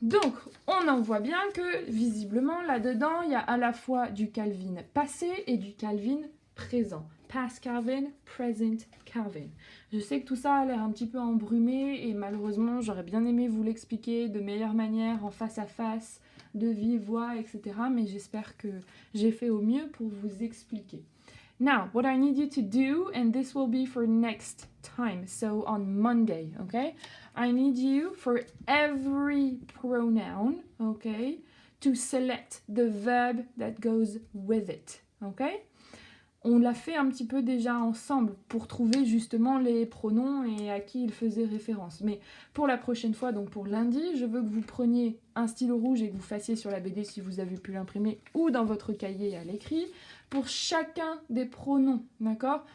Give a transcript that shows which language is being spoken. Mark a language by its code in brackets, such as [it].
[fr] Donc, on en voit bien que, visiblement, là-dedans, il y a à la fois du Calvin passé et du Calvin présent. [en] Past Calvin, present Calvin. [fr] Je sais que tout ça a l'air un petit peu embrumé et malheureusement, j'aurais bien aimé vous l'expliquer de meilleure manière, en face à face, de vive voix, etc. Mais j'espère que j'ai fait au mieux pour vous expliquer. [en] Now, what I need you to do, and this will be for next time, so on Monday, okay? I need you for every pronoun, okay, to select the verb that goes with it, okay? [fr] On l'a fait un petit peu déjà ensemble pour trouver justement les pronoms et à qui ils faisaient référence. Mais pour la prochaine fois, donc pour lundi, je veux que vous preniez un stylo rouge et que vous fassiez sur la BD si vous avez pu l'imprimer ou dans votre cahier à l'écrit pour chacun des pronoms, d'accord?